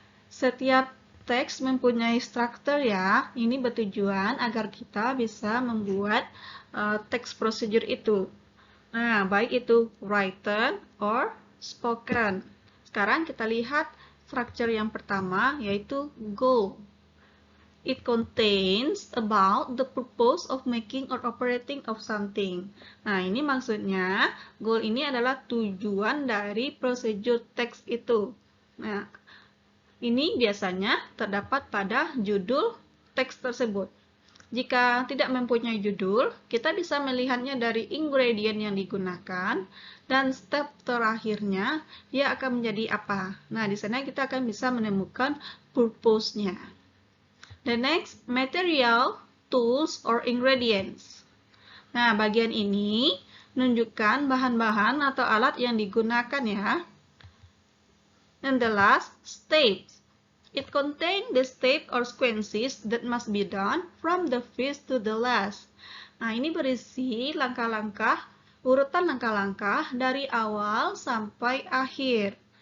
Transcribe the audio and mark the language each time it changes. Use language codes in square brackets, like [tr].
[id] Setiap teks mempunyai struktur ya, ini bertujuan agar kita bisa membuat teks prosedur itu. Nah, baik itu [en] written or spoken. [id] Sekarang kita lihat structure yang pertama, yaitu goal. [en] It contains about the purpose of making or operating of something. [id] Nah, ini maksudnya, goal ini adalah tujuan dari prosedur teks itu. Nah, ini biasanya terdapat pada judul teks tersebut. Jika tidak mempunyai judul, kita bisa melihatnya dari ingredient yang digunakan dan step terakhirnya dia akan menjadi apa. Nah, di sana kita akan bisa menemukan purpose-nya. [en] The next, material, tools, or ingredients. [id] Nah, bagian ini menunjukkan bahan-bahan atau alat yang digunakan ya. [en] And the last, steps. It contains the step or sequences that must be done from the first to the last. [id] Nah, ini berisi langkah-langkah, urutan langkah-langkah dari awal sampai akhir.